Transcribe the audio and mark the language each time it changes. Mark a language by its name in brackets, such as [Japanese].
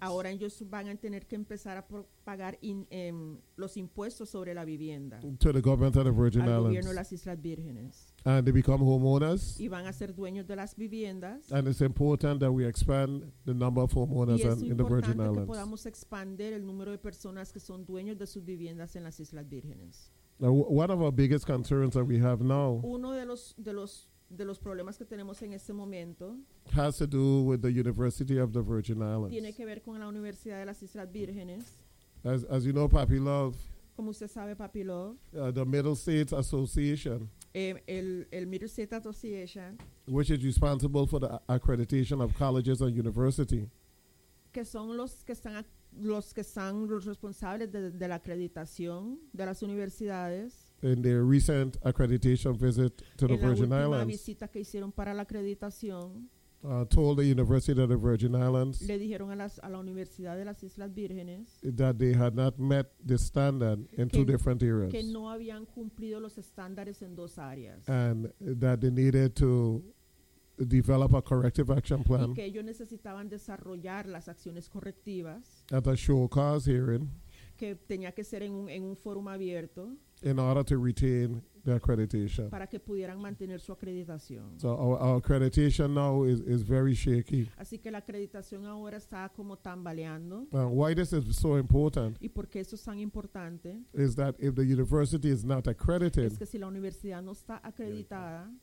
[Spanish] Ahora ellos van a tener que empezar a pagar los impuestos sobre la vivienda. [English] To the government of the Virgin [Spanish] Al Al gobierno de las Islas Vírgenes. [English] And they become homeowners. [Spanish] Y van a ser dueños de las viviendas. [English] And it's important that we expand the number of homeowners in the Virgin Islands. [Spanish] Y es importante que podamos expandir el número de personas que son dueños de sus viviendas en las Islas Vírgenes. [English] One of our biggest concerns that we have now [Spanish] uno de los problemas que tenemos en este momento [English] has to do with the University of the Virgin Islands. [Spanish] Tiene que ver con la Universidad de las Islas Vírgenes. [English] As you know, Papi Love, [Spanish] como usted sabe, Papi Love, [English] the Middle States Association, [Spanish] el Middle States Association, [English] which is responsible for the accreditation of colleges and university, [Spanish] que son los que están los responsables de la acreditación de las universidades. [English] In their recent accreditation visit to the Virgin Islands. [Spanish] En la última visita que hicieron para la acreditación. [English] Told the University of the Virgin Islands. [Spanish] Le dijeron a la Universidad de las Islas Vírgenes. [English] That they had not met the standard in two different areas. [Spanish] Que no habían cumplido los estándares en dos áreas. [English] And that they needed to develop a corrective action plan. [Spanish] Y que ellos necesitaban desarrollar las acciones correctivas. [English] At a show cause hearing, [Spanish] que tenía que ser en un forum abierto. [English] In order to retain the accreditation. [Spanish] Para que pudieran mantener su acreditación. [English] So our accreditation now is very shaky. [Spanish] Así que la acreditación ahora está como tambaleando. [English] Why this is so important? [Spanish] Y por qué eso es tan importante? [English] Is that if the university is not accredited? [Spanish] Es que si la universidad no está acreditada.